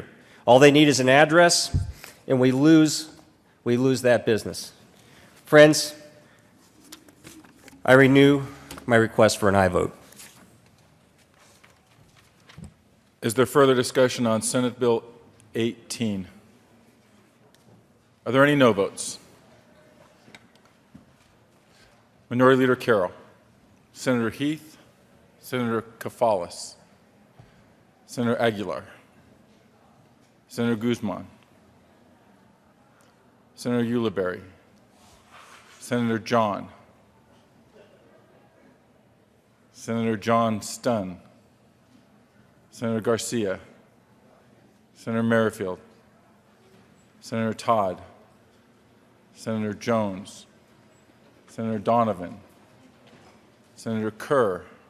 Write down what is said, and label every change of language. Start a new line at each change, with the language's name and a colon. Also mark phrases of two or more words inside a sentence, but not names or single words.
English: All they need is an address, and we lose that business. Friends, I renew my request for an aye vote. Is there further discussion on Senate Bill 18? Are there any no votes? Minority Leader Carroll, Senator Heath, Senator Kafalis, Senator Aguilar, Senator Guzman, Senator Ulibarri, Senator John, Senator John Stunn, Senator Garcia, Senator Merrifield, Senator Todd, Senator Jones, Senator Donovan, Senator Kerr,